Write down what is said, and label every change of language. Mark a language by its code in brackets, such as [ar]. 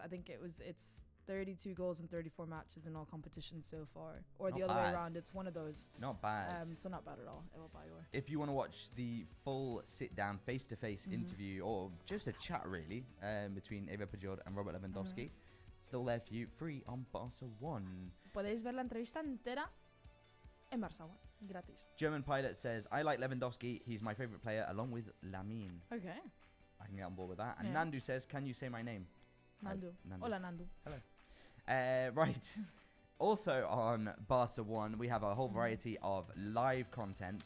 [en] I think it's 32 goals in 34 matches in all competitions so far, or Not the other bad. way around. It's one of those. Not bad. So not bad at all. Ewa Pajor. If you want to watch the full sit-down, face-to-face interview, or just a chat really, between Ewa Pajor and Robert Lewandowski. Still there for you, free on Barça One. [es] Podéis ver la entrevista entera en Barça One, gratis. [en] German Pilot says, I like Lewandowski. He's my favourite player, along with Lamine. Okay. I can get on board with that. And Yeah. Nandu says, can you say my name? [es] Nandu. Hola, Nandu. [en] Hello. Right. Also on Barça One, we have a whole variety of live content.